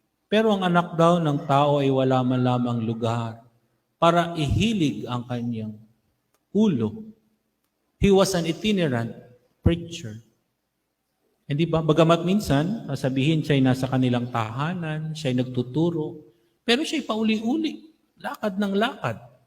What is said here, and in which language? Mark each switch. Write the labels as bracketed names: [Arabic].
[Filipino] Pero ang anak daw ng tao ay wala man lamang lugar para ihilig ang kanyang ulo. [English] He was an itinerant preacher. [Filipino] Hindi ba? Bagamat minsan, sasabihin siya'y nasa kanilang tahanan, siya'y nagtuturo, pero siya'y pauli-uli, lakad ng lakad.